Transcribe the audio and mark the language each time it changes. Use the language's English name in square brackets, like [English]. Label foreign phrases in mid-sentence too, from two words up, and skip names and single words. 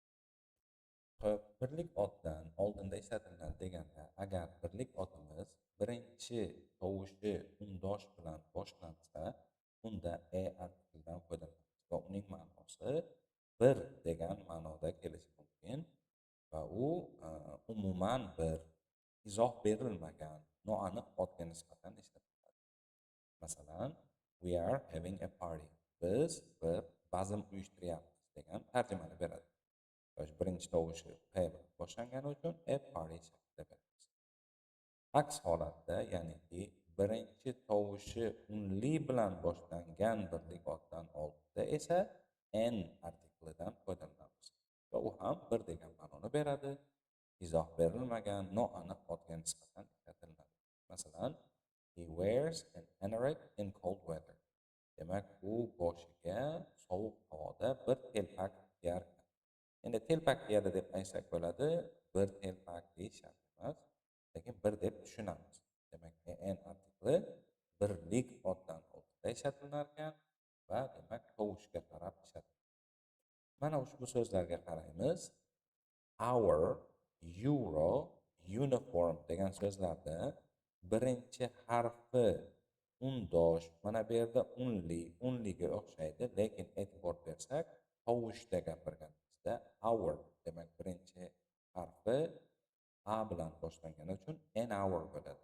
[Uzbek] Birlik otdan oldinda ishlatiladi deganda, agar birlik otimiz birinchi tovushi undosh bilan boshlansa, unda artiklidan foydalanamiz va uning ma'nosi bir degan ma'noda kelishi mumkin va u umuman bir izoh berilmagan noaniq otga nisbatan ishlatiladi. Masalan, [English] we are having a party. [Uzbek] Biz bir bazm uyushtiryapmiz degan tarjimani beradi. Birinchi tovushi P bilan boshlangani uchun [English] a party [Uzbek] shaklida beramiz. Aks holatda, ya'niki birinchi tovushi unli bilan boshlangan birlik otdan oldinda esa n artiklidan foydalanamiz va u ham bir degan ma'noni beradi. Izoh berilmagan noaniq otga nisbatan ishlatiladi. Masalan, [English] he wears an anorak in cold weather. [Uzbek] Demak, u boshiga sovuq havoda bir telpak kiyar. Endi telpak kiyadi deb aytsak bo'ladi, bir telpak deyish shart emas, lekin bir deb tushunamiz. Demak, en artikli birlik otdan oldinda ishlatilar ekan va demak tovushga qarab ishlatiladi. Mana ushbu so'zlarga qaraymiz. [English] Our, euro, uniform [Uzbek] degan so'zlarda birinchi harfi undosh, mana bu yerda unliga o'xshaydi, lekin e'tibor bersak, tovushda gapirganimizda our demak birinchi harfi a bilan boshlangani uchun [English] an hour [Uzbek] bo'ladi.